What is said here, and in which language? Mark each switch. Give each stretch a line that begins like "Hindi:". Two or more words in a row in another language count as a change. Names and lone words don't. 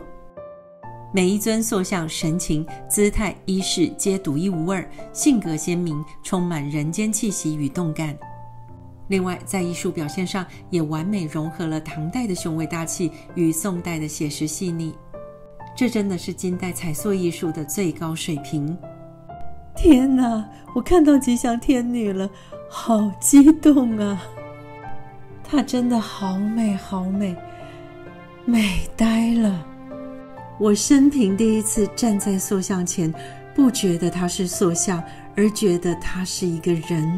Chinese: 每一尊塑像神情、姿態、衣飾皆獨一無二，性格鮮明，充滿人間氣息與動感。另外，在藝術表現上也完美融合了唐代的雄偉大氣與宋代的寫實細膩，這真的是金代彩塑藝術的最高水平。天哪，我看到吉祥天女了，好激動啊！她真的好美好美，美呆了。我生平第一次站在塑像前，不覺得她是塑像，而覺得她是一個人。